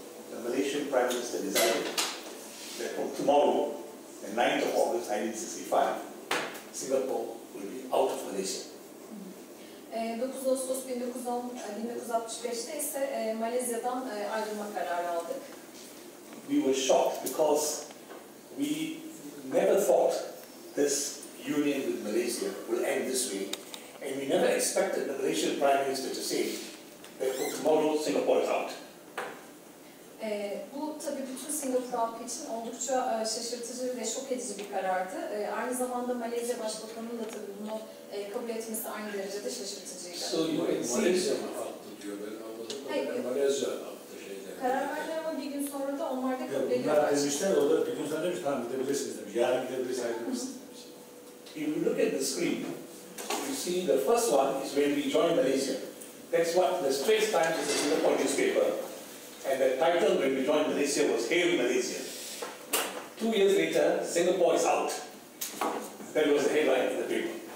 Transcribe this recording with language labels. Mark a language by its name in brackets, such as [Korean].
[English] the Malaysian Prime Minister decided that from tomorrow, the 9th of August 1965, Singapore will be out of Malaysia. [Turkish] 9 Ağustos 1965'te ise Malezya'dan ayrılma kararı aldık. [English] We were shocked because we never thought this union with Malaysia will end this way, and we never expected the Malaysian Prime Minister to say that from tomorrow Singapore is out. [Turkish] Bu tabii bütün Singapur halkı için oldukça şaşırtıcı ve şok edici bir karardı. Aynı zamanda Malezya Başbakanı'nın da tabii bunu kabul etmesi aynı derecede şaşırtıcıydı. [English] So you can see. [Turkish] Malezya mı attı diyor, ben anladım. Malezya attı şeyden. Karar verdiler ama bir gün sonra da onlar da kabul Bunlar ediyorlar. demişler, o da bir gün sonra demiş, tamam gidebilirsiniz demiş. Yarın gidebilirsiniz, ayrılmışsınız demiş. [English] If you look at the screen, you see the first one is when we joined Malaysia. That's what the Straits Times is a Singapore newspaper. And the title when we joined Malaysia was Hail Malaysia. 2 years later, Singapore is out. That was the headline in the paper.